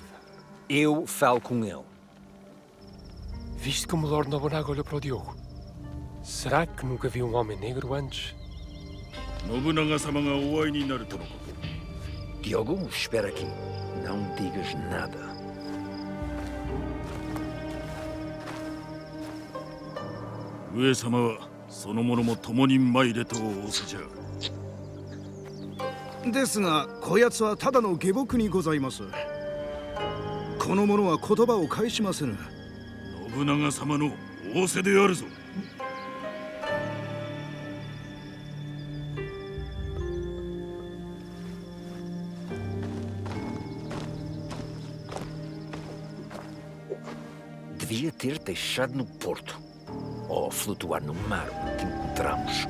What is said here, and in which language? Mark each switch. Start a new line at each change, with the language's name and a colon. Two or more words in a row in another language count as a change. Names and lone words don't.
Portuguese: Eu falo com ele. Viste como o Lord Nobunaga olhou para o Diogo? Será que nunca viu um homem negro antes? Diogo, espera aqui. Não digas nada.
Japanese: ですが、こやつはただの下僕にございます。この者は言葉を返しませぬ。信長様の仰せであるぞ。
Portuguese: Devia ter deixado no porto. Ou flutuar no mar onde te encontramos.